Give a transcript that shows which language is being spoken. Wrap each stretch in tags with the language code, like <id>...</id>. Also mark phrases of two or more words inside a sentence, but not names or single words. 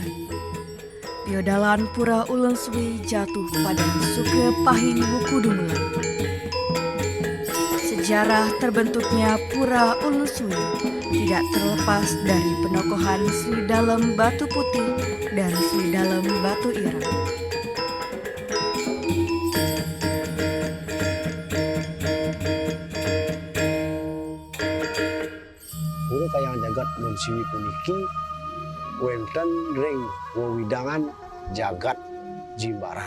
<id>Piodalan Pura Ulun Sui jatuh pada Suke Pahing Wukudumulan. Sejarah terbentuknya Pura Ulun Sui tidak terlepas dari penokohan Sri Dalem Batu Putih dan Sri Dalem Batu Ireng.</id> <ban>Pura Kayangan Jagat Ulun Sui puniki wonten ring wewidangan Jagat Jimbaran.</ban>